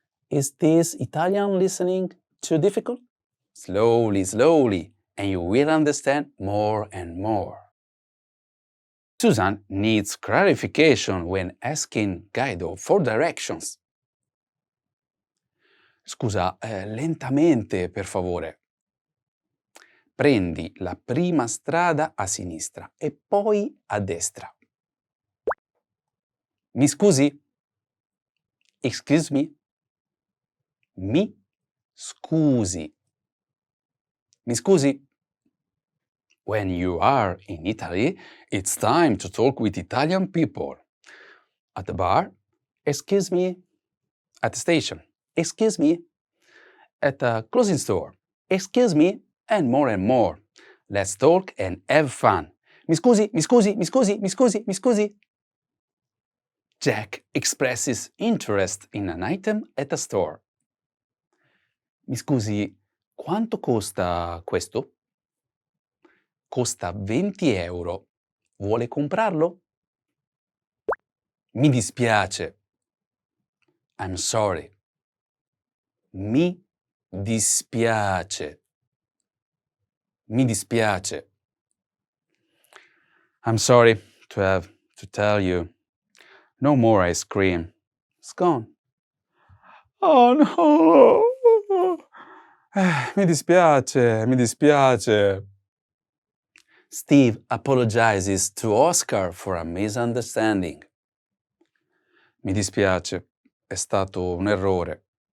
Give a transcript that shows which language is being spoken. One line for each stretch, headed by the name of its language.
English: Is this Italian listening too difficult? Slowly, slowly, and you will understand more and more. Susan needs clarification when asking Guido for directions.
Italian: Scusa, lentamente, per favore. Prendi la prima strada a sinistra e poi a destra. Mi scusi?
English: Excuse me?
Italian: Mi scusi. Mi scusi?
English: When you are in Italy, it's time to talk with Italian people. At the bar, excuse me. At the station, excuse me. At a clothing store, excuse me, and more and more. Let's talk and have fun.
Italian: Mi scusi, mi scusi, mi scusi, mi scusi, mi scusi.
English: Jack expresses interest in an item at a store.
Italian: Mi scusi, quanto costa questo? Costa 20 euro. Vuole comprarlo? Mi dispiace.
English: I'm sorry.
Italian: Mi dispiace. Mi dispiace.
English: I'm sorry to have to tell you. No more ice cream. It's gone. Oh no!
Italian: Mi dispiace, mi dispiace.
English: Steve apologizes to Oscar for a misunderstanding.
Italian: Mi dispiace, è stato un errore.